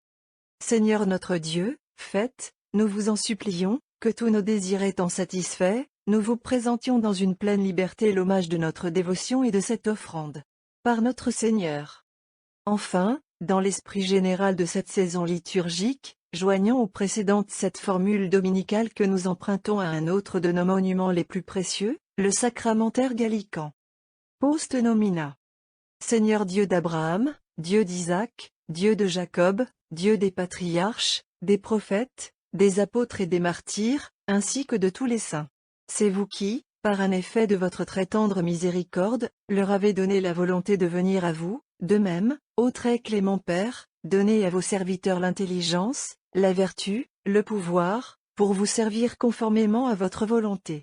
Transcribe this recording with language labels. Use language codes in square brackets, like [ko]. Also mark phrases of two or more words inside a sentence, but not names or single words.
[fr] Seigneur notre Dieu, faites, nous vous en supplions, que tous nos désirs étant satisfaits, nous vous présentions dans une pleine liberté l'hommage de notre dévotion et de cette offrande. Par notre Seigneur. Enfin, dans l'esprit général de cette saison liturgique, joignons aux précédentes cette formule dominicale que nous empruntons à un autre de nos monuments les plus précieux, le sacramentaire gallican. [la] Post nomina. [fr] Seigneur Dieu d'Abraham, Dieu d'Isaac, Dieu de Jacob, Dieu des patriarches, des prophètes, des apôtres et des martyrs, ainsi que de tous les saints. C'est vous qui, par un effet de votre très tendre miséricorde, leur avez donné la volonté de venir à vous, de même, ô très clément Père, donnez à vos serviteurs l'intelligence, la vertu, le pouvoir, pour vous servir conformément à votre volonté.